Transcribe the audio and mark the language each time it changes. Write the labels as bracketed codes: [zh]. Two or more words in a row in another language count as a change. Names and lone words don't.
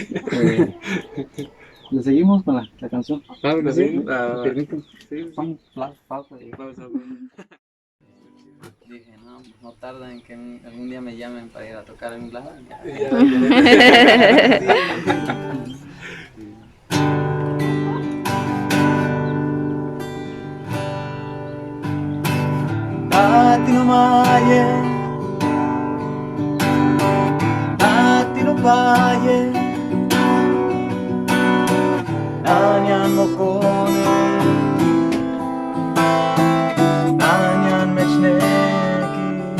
[es] Eh, Le seguimos con la canción. Ah, bueno, Sí, sí, me permiten. sí, sí. Pon pausa y Vamos a ver. dije, no, pues no tarda en que algún día me llamen para ir a tocar en un lado. Ya, ya. Sí, sí. Atino Maye, Atino Valle, Nanyan Mokone, Nanyan Mechneki,